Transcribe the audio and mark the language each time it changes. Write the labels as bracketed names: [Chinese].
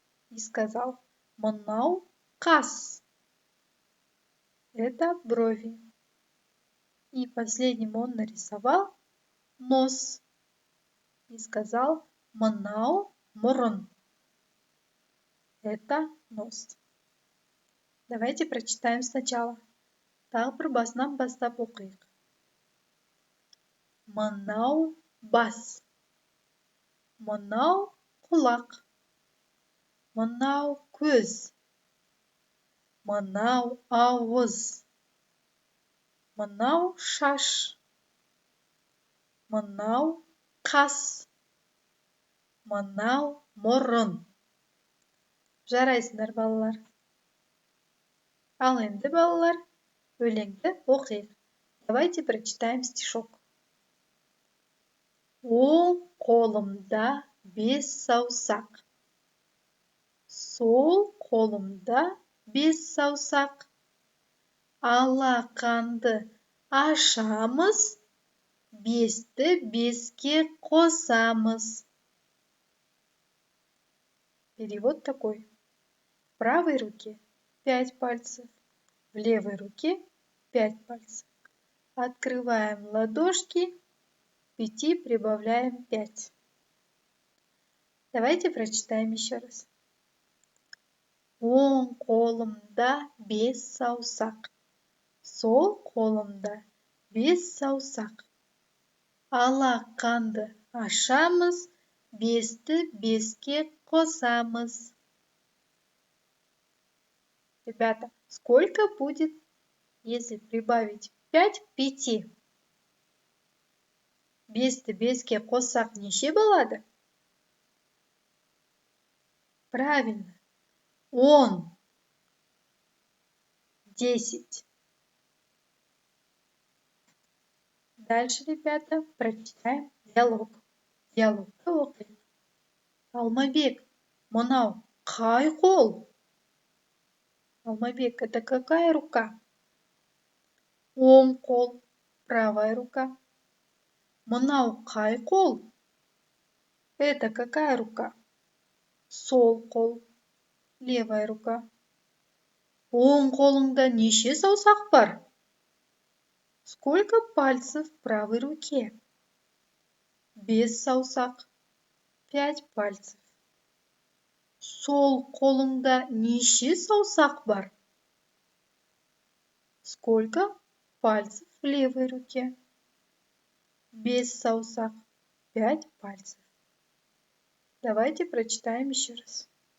[Russian] И сказал [Kazakh] манау қас. [Russian] Это брови. И последним он нарисовал нос. И сказал [Kazakh] манау мұрын. [Russian] Это нос. Давайте прочитаем сначала. [Kazakh] Тағы бір басынан бастап оқиық. Манау бас. Манау құлақ. Манау көз. Манау ауыз. Мынау шаш. Мынау қас. Мынау мұрын. Жарайсыңдар, балалар. Ал енді, балалар, өлеңді оқиық. [Russian] Давайте прочитаем стишок. [Kazakh] Оң қолымда 5 саусақ. Сол қолымда 5 саусақ. Алақанды ашамыз, 5-ті 5-ке қосамыз. [Russian] Перевод такой. В правой руке 5 пальцев, в левой руке 5 пальцев. Открываем ладошки, к 5 прибавляем 5. Давайте прочитаем еще раз. [Kazakh] Оң қолымда 5 саусақ. Сол қолымда 5 саусақ. Алақанды ашамыз, 5-ті 5-ке қосамыз. [Russian] Ребята, сколько будет, если прибавить 5 к 5? [Kazakh] 5-ті 5-ке қоссақ неше болады? [Russian] Правильно. 10. 10. Дальше, ребята, прочитаем диалог. [Kazakh] Диалогты оқиық. Алмабек, мынау қай қол? [Russian] Алмабек, это какая рука? [Kazakh] Оң қол, [Russian] правая рука. [Kazakh] Мынау қай қол? [Russian] Это какая рука? [Kazakh] Сол қол, [Russian] левая рука. [Kazakh] Оң қолыңда неше саусақ бар? [Russian] Сколько пальцев в правой руке? [Kazakh] 5 саусақ, [Russian] 5 пальцев. [Kazakh] Сол қолыңда неше саусақ бар? [Russian] Сколько пальцев в левой руке? [Kazakh] 5 саусақ, [Russian] 5 пальцев. Давайте прочитаем еще раз.